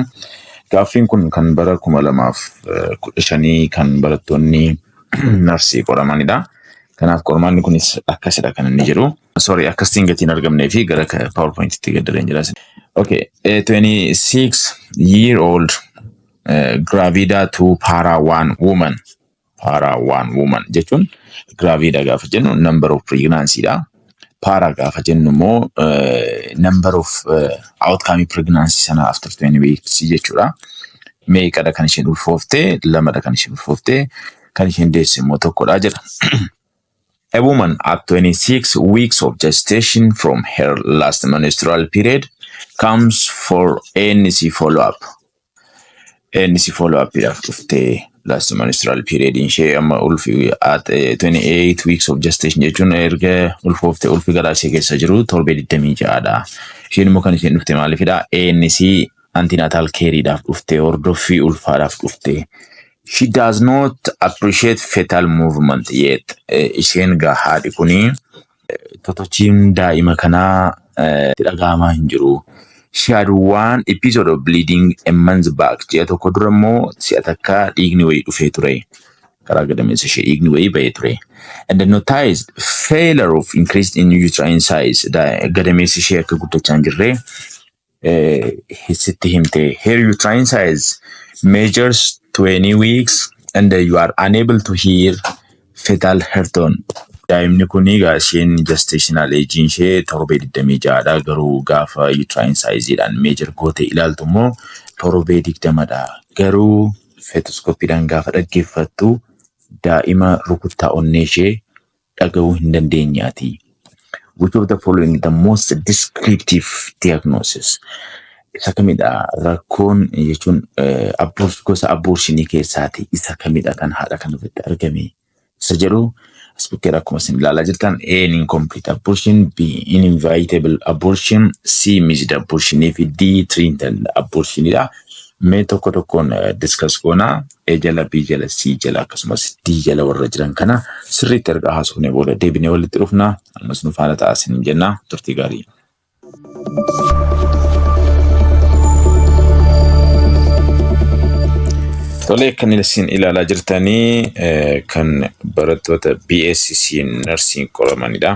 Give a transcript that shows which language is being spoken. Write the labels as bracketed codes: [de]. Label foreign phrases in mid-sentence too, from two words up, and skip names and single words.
[om] Gaaffiin kun kan bara 2015 kan barattoonni narsii qoramanidha. Kanaaf qormaanni kunis akkasidha kan inni jiru. Sorry, akkasiin gatiin argamnee fi gara PowerPoint'tti gaddareen jira. [en] Okay, 26-year-old gravida to para one woman. Para one woman [om] jechuun [en] gravida [om] gaafa jennu [en] number of pregnancy da. Para [om] gaafa jennu immoo [en] number of outcome pregnancy sana after 20 weeks jechuudha. [om] Meeqadha kan isheen ulfooftee, lamadha kan isheen ulfooftee, kan isheen deesse immoo tokkodha jedha. [en] A woman at 26 weeks of gestation from her last menstrual period comes for NC follow-up. NC follow-up [om] dhuftee [en] last menstrual period [om] in share ulfi [en] at 28 weeks of gestation [om] jechuun erga ulfoofte ulfi garaa ishee keessa jiru torbee 26dha. Isheen immoo kan isheen dhufte maaliifidha? ANC [en] antenatal care [om] dhaaf dhufte, hordoffii ulfaadhaaf dhufte. [en] She does not appreciate fetal movement yet. [om] Isheen haadhi kuni totochiin daa'ima kanaa dhagaamaa hin jiru. [en] She had one episode of bleeding a month back. [om] Ji'a tokko dura immoo si'a takka dhiigni wayii dhufee ture. Karaa gadameessa ishee dhiigni wayii bahee ture. [en] And then noticed failure of increased in uterine size. [om] Gadameessa ishee akka guddachaa hin jirre sitti himte. [en] Her uterine size measures 20 weeks and you are unable to hear fetal heartone. [om] Daa'imni kun isheen [en] gestational age [om] ishee torbee 26dha. Garuu gaafa [en] uterine size-dhaan measure [om] goote ilaaltu immoo torbee 20dha. Garuu fetoscope-dhaan gaafa dhaggeeffattu daa'ima rukuttaa onnee ishee dhagahuu hin dandeenyaati. [en] Which of the following the most descriptive diagnosis? [om] Isa kamidha rakkoon jechuun gosa abortionii keessaati isa kamidha kan haadha kan irratti argame? Isa jedhu Speaker akkuma isin ilaalaa jirtan [en] A incomplete abortion, B inevitable abortion, C missed abortion [om] fi [en] D treated abortionidha. [om] Mee tokko tokkoon [en] discuss goona. [om] A jala, B jala, C jala akkasumas D jala warra jiran kana sirriitti erga haasofnee booda deebinee walitti dhufna. Ammas nu faana ta'aa isin jenna. Turtii gaarii. Tole kan isin ilaalaa jirtanii kan barattoota [en] BSc nursing [om] qoramanidha.